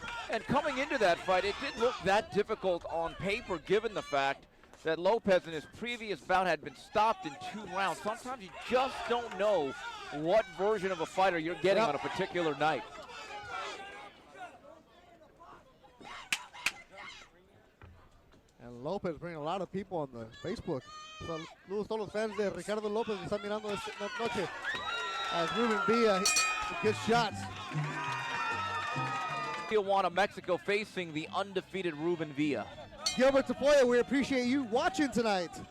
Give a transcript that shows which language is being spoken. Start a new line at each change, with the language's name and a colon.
English: And coming into that fight, it didn't look that difficult on paper, given the fact that Lopez in his previous bout had been stopped in 2 rounds. Sometimes you just don't know what version of a fighter you're getting on a particular night. And Lopez bringing a lot of people on the Facebook.
Spanish: Saludos a todos los fans de Ricardo Lopez que están mirando esta noche.
English: As Ruben Villa, good shots. Tijuana, Mexico, facing the undefeated Ruben Villa. Gilbert Tafoya, we appreciate you watching tonight.